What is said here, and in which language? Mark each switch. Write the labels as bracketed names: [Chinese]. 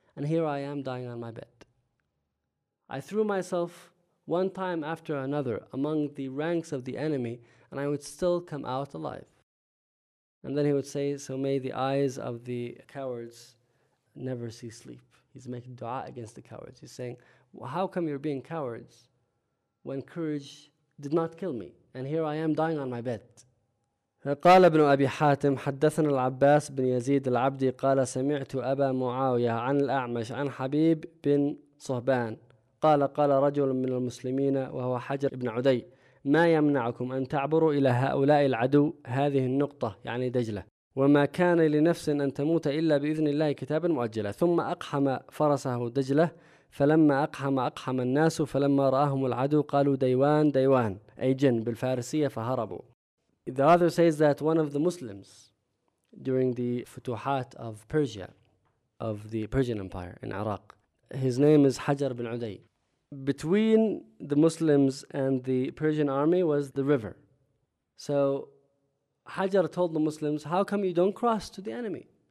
[English] And here I am dying on my bed. I threw myself one time after another among the ranks of the enemy, and I would still come out alive. And then he would say, so may the eyes of the cowards never see sleep. He's making dua against the cowards. He's saying, well, how come you're being cowards when courage did not kill me? And here I am dying on my bed. [Arabic] قال ابن أبي حاتم حدثنا العباس بن يزيد العبدي قال سمعت أبا معاوية عن الأعمش عن حبيب بن صهبان قال قال رجل من المسلمين وهو حجر بن عدي ما يمنعكم أن تعبروا إلى هؤلاء العدو هذه النقطة يعني دجلة وما كان لنفس أن تموت إلا بإذن الله كتابا مؤجلا ثم أقحم فرسه دجلة فلما أقحم الناس فلما رأهم العدو قالوا ديوان ديوان أي جن بالفارسية فهربوا. [English] The author says that one of the Muslims during the Futuhat of Persia, of the Persian Empire in Iraq, his name is Hajar bin Uday. Between the Muslims and the Persian army was the river. So Hajar told the Muslims, how come you don't cross to the enemy?